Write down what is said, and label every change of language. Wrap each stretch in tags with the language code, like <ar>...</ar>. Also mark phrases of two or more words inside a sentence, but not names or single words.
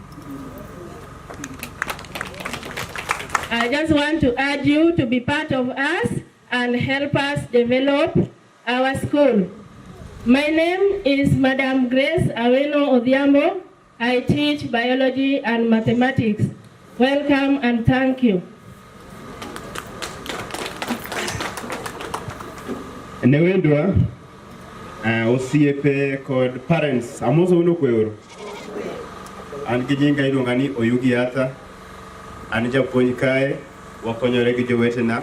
<en>I just want to urge you to be part of us and help us develop our school. My name is Madam Grace Aweno Odhiambo. I teach biology and mathematics. Welcome and thank you.</en> <luo>Newendwa osiepe kod parents amoso uno kwero. An gi nyinga iluonga ni Oyugi Ata. An japuonj kae wakonyore gi jowetena.</luo>